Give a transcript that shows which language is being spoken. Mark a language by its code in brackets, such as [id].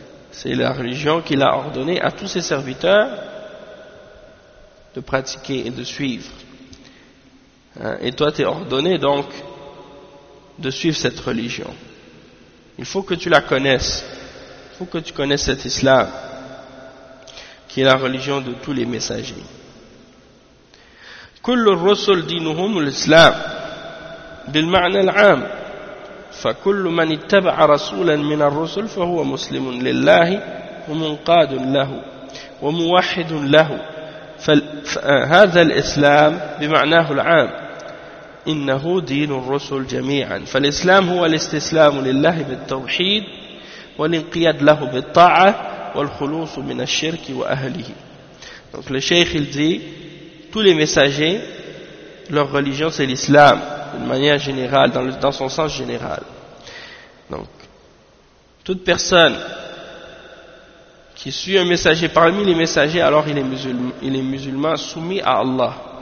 [fr] C'est la religion qu'il a ordonnée à tous ses serviteurs de pratiquer et de suivre. Et toi tu es ordonné donc de suivre cette religion. Il faut que tu la connaisses. Il faut que tu connaisses cet islam qui est la religion de tous les messagers. [ar] كل الرسل دينهم الاسلام بالمعنى العام فكل من اتبع رسولا من الرسل فهو مسلم لله ومنقاد له وموحد له ف فهذا الإسلام بمعناه العام إنه دين الرسل جميعا. فالإسلام هو الاستسلام لله بالتوحيد والانقياد له بالطاعة والخلوص من الشرك وأهله. [fr] Donc le Cheikh il dit, tous les messagers, leur religion c'est l'islam, d'une manière générale, dans son sens général. Donc, toute personne qui suit un messager parmi les messagers, alors il est musulman soumis à Allah.